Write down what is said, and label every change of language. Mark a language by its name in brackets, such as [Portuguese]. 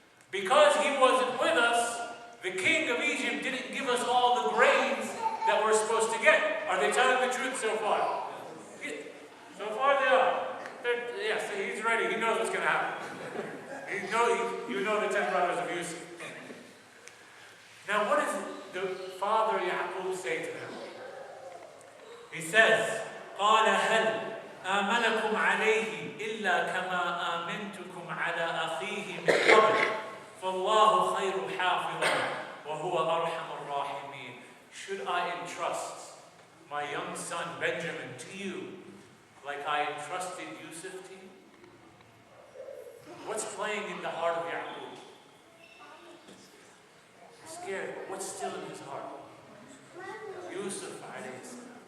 [English] Because he wasn't with us, the king of Egypt didn't give us all the grains that we're supposed to get. Are they telling the truth so far? So far they are. Yes, he's ready. He knows what's going to happen. You know the 10 brothers of Yusuf. Now what does the father Yaqub say to them? He says, [Arabic] قال هل آمنكم عليه إلا كما آمنتكم على أخيه من قبل فالله خير حافظا وهو أرحم الراحمين. [English] Should I entrust my young son Benjamin to you like I entrusted Yusuf to you? What's playing in the heart of Yaqub? He's scared. What's still in his heart? Yusuf alayhi salam.